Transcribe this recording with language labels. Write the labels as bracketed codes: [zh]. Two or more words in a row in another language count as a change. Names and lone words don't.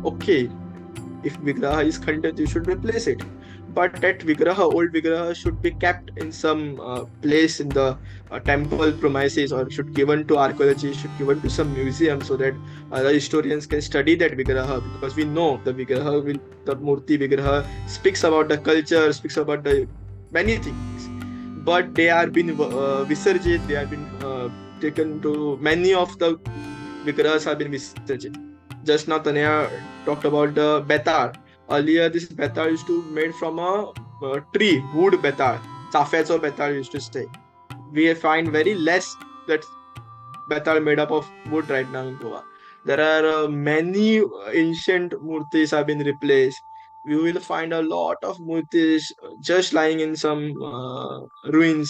[en] Okay, if vigraha is content, you should replace it, but that old vigraha should be kept in some place in the temple premises, or should given to archaeology, should given to some museum, so that the historians can study that vigraha, because we know the [kok] murti vigraha [en] speaks about the culture, speaks about the many things, but they are been visurgit, they have been taken to, many of the vigrahas have been visurgit. Just now Tanya talked about the betar. Earlier, this betar used to be made from a tree, wood betar. Chafetso betar used to stay. We find very less that betar made up of wood right now in Goa. There are many ancient murtis have been replaced. We will find a lot of murtis just lying in some ruins.